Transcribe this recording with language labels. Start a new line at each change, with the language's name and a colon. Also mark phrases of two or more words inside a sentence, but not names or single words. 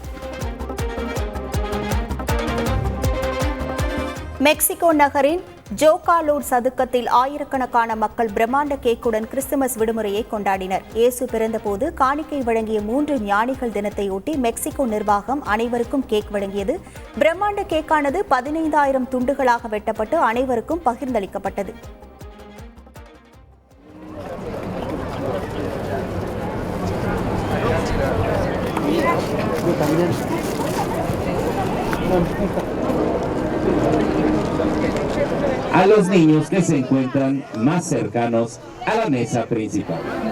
Tamil: மெக்சிகோ நகரின் ஜோகாலூர் சதுக்கத்தில் ஆயிரக்கணக்கான மக்கள் பிரம்மாண்ட கேக்குடன் கிறிஸ்துமஸ் விடுமுறையை கொண்டாடினர். இயேசு பிறந்தபோது காணிக்கை வழங்கிய 3 ஞானிகள் தினத்தையொட்டி மெக்சிகோ நிர்வாகம் அனைவருக்கும் கேக் வழங்கியது. பிரம்மாண்ட கேக்கானது 15,000 துண்டுகளாக வெட்டப்பட்டு அனைவருக்கும் பகிர்ந்தளிக்கப்பட்டது.
Spanish: A los niños que se encuentran más cercanos a la mesa principal.